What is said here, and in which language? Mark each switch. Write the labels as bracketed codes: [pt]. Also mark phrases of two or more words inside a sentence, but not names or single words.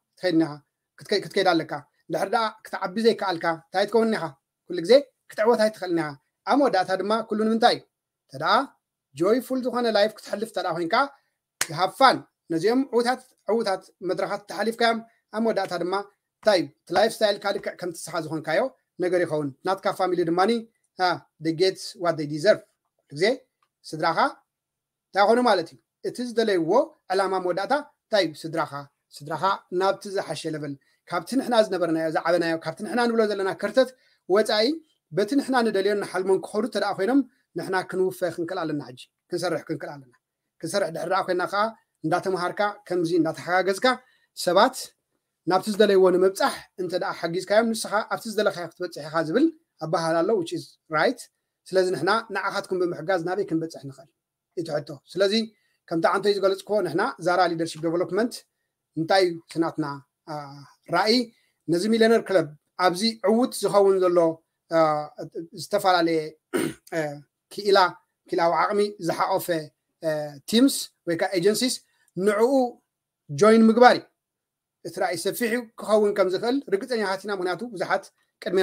[ti] ክትከይድ ኣለካ ድሕር ደኣ ክትዓቢ ዘይከኣልካ እንታይ ትከውን ኢኻ ኩሉ ግዜ ክትዕወት ኣይትኽእልን ኢኻ ኣብ መወዳእታ ድማ ኩሉ ንምንታይ ተደኣ ጆይፉል ዝኾነ ላይፍ ክትሕልፍ ተደኣ ኮይንካ ሃፋን ነዚኦም ዕውታት መድረኻት ተሓሊፍካዮም ኣብ መወዳእታ ድማ እንታይ እቲ [en] life style [ti] ካልእ ከም ትስሓ ዝኾንካዮ ነገር ይኸውን ናትካ ፋሚሊ ድማኒ [en] they get what they deserve [ti] ኩሉ ግዜ ስድራኻ እንታይ ኮኑ ማለት እዩ እቲ ዝደለይዎ ዕላማ መወዳእታ እንታይ ስድራኻ ናብቲ ዝሓሸ ለበል ካብቲ ንሕና ዝነበርናዮ ዝዓበናዮ ካብቲ ንሕና ንብሎ ዘለና ክርተት ወፃኢ በቲ ንሕና ንደልዮን ንሓልሞን ክኸዱ ተደኣ ኮይኖም ንሕና ክንውፈ ክንክእል ኣለና ሕጂ ክንሰርሕ ክንክእል ኣለና ክንሰርሕ ድሕር ደኣ ኮይና ከዓ እንዳተምሃርካ ከምዚ እንዳተሓጋገዝካ ሰባት ናብቲ ዝደለይዎ ንምብፃሕ እንተ ደኣ ሓጊዝካዮም ንስኻ ኣብቲ ዝደለኻዮ ክትበፅሕ ኢኻ ዝብል ኣባሃል ኣሎ [en] which is right [ti] ስለዚ ንሕና ንዓኻትኩም ብምሕጋዝ ናበይ ክንበፅሕ ንኽእል ይትሕቶ ስለዚ ከምቲ ዓንተይ ዝገለፅክዎ ንሕና ዛራ [en] leadership development [ti] እንታይ ስናትና ራእይ ነዚ [en] millionaire club [ti] ኣብዚ ዕውት ዝኸውን ዘሎ ዝተፈላለየ ክኢላዊ ዓቕሚ ዝሓቆፈ ቲምስ ወይ ከዓ ኤጀንሲስ ንዕኡ ጆይን ምግባር እዩ እቲ ራእይ ሰፊሕ ክኸውን ከም ዝኽእል ርግፀኛታት ኢና ምክንያቱ ብዙሓት ቅድሜና